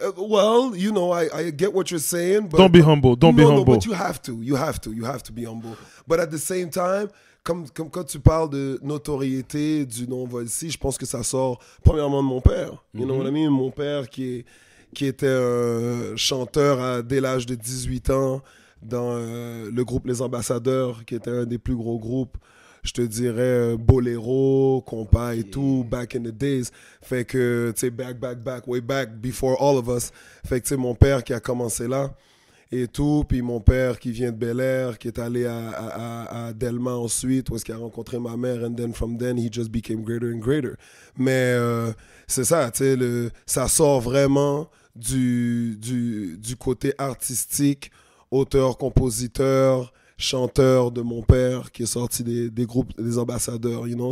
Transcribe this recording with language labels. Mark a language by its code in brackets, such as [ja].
[en] Well, you know, I get what you're saying, but Don't be humble. Don't be humble. No, but you have to be humble. But at the same time, [fr] comme quand tu parles de notoriété du nom Volsi, je pense que ça sort premièrement de mon père. [en] You know what I mean? [fr] Mon père qui était un chanteur dès l'âge de 18 ans dans le groupe Les Ambassadeurs, qui était un des plus gros groupes. Je te dirais Boléro, Compas et tout, [en] back in the days. [fr] Fait que, tu sais, [en] back, way back, before all of us. [fr] Fait que, tu sais, mon père qui a commencé là et tout, puis mon père qui vient de Bel-Air, qui est allé à Delma ensuite, où est-ce qu'il a rencontré ma mère, [en] and then from then, he just became greater and greater. [fr] Mais c'est ça, tu sais, ça sort vraiment du côté artistique, auteur, compositeur, chanteur de mon père qui est sorti des groupes des ambassadeurs, [en] you know.